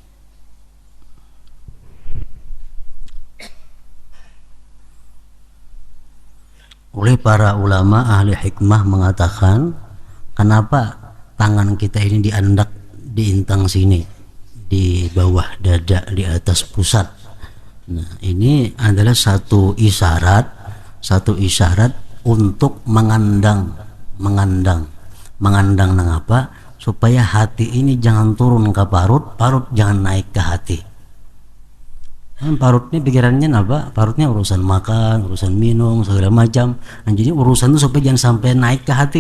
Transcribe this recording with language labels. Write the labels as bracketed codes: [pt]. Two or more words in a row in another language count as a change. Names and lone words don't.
[id] Oleh para ulama ahli hikmah mengatakan, kenapa tangan kita ini diandak di intang sini, di bawah dada, di atas pusat. Nah, ini adalah satu isyarat untuk mengandang nang apa, supaya hati ini jangan turun ke parut jangan naik ke hati. Parutnya pikirannya apa? Parutnya urusan makan, urusan minum, segala macam. Nah, jadi urusan itu supaya jangan sampai naik ke hati.